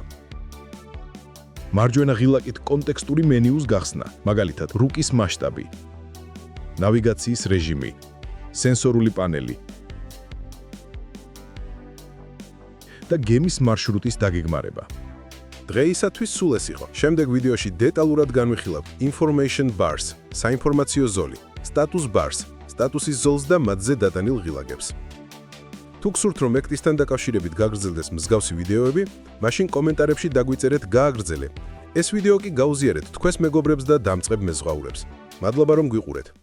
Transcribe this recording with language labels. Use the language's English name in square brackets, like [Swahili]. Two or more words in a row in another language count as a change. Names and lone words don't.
[Georgian] მარჯვენა ღილაკით კონტექსტური მენიუს გახსნა, მაგალითად, რუკის მასშტაბი, ნავიგაციის რეჟიმი, სენსორული პანელი და გემის მარშრუტის დაგეგმარება. დღეისათვის სულ ეს იყო. შემდეგ ვიდეოში დეტალურად განვიხილავთ [English] information bars, [Georgian] საინფორმაციო ზოლი, [English] status bars, [Georgian] სტატუსის ზოლს და მათზე დატანილ ღილაკებს. თუ გსურთ, რომ ექტისთან დაკავშირებით გაგრძელდეს მსგავსი ვიდეოები, მაშინ კომენტარებში დაგვიწერეთ გააგრძელე. ეს ვიდეო კი გაუზიარეთ თქვენს მეგობრებს და დამწყებ მეზღვაურებს. მადლობა რომ გვიყურეთ.